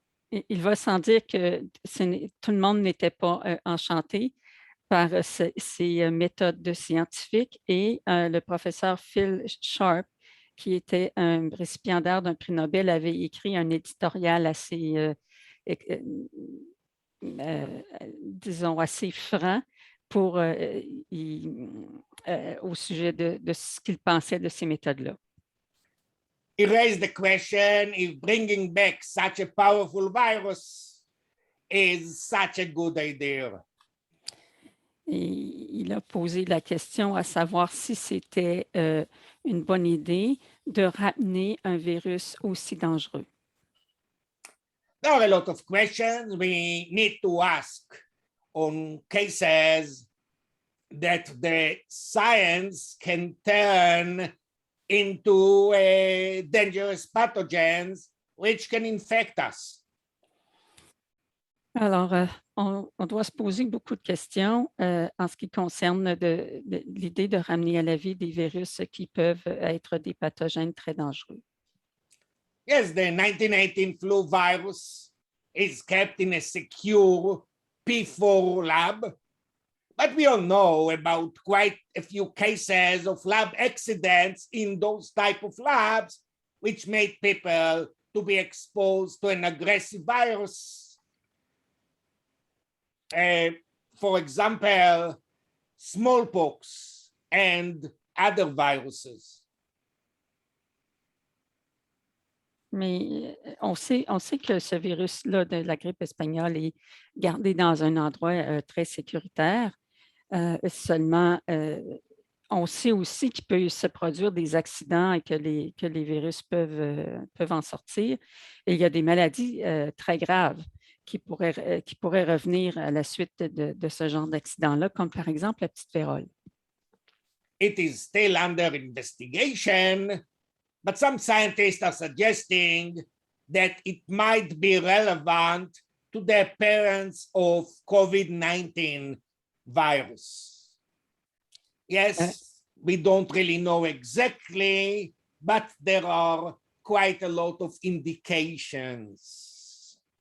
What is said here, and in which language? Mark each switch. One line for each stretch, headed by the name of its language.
French: Il va sans dire que tout le monde n'était pas enchanté par ces méthodes de scientifiques et le professeur Phil Sharp, qui était un récipiendaire d'un prix Nobel, avait écrit un éditorial assez, disons, assez franc pour, au sujet de ce qu'il pensait de ces méthodes-là.
English: He raised the question if bringing back such a powerful virus is such a good idea.
French: Et il a posé la question à savoir si c'était une bonne idée de ramener un virus aussi dangereux.
English: There are a lot of questions we need to ask on cases that the science can turn into dangerous pathogens which can infect us.
French: Alors, on doit se poser beaucoup de questions en ce qui concerne l'idée de ramener à la vie des virus qui peuvent être des pathogènes très dangereux.
English: Yes, the 1918 flu virus is kept in a secure P4 lab, but we all know about quite a few cases of lab accidents in those type of labs, which made people to be exposed to an aggressive virus. For example, smallpox and other viruses.
French: Mais on sait que ce virus-là de la grippe espagnole est gardé dans un endroit très sécuritaire. Seulement, on sait aussi qu'il peut se produire des accidents et que les virus peuvent en sortir. Et il y a des maladies très graves qui pourraient revenir à la suite de ce genre d'accident-là, comme par exemple la petite vérole.
English: It is still under investigation, but some scientists are suggesting that it might be relevant to the appearance of COVID-19 virus. Yes, we don't really know exactly, but there are quite a lot of indications.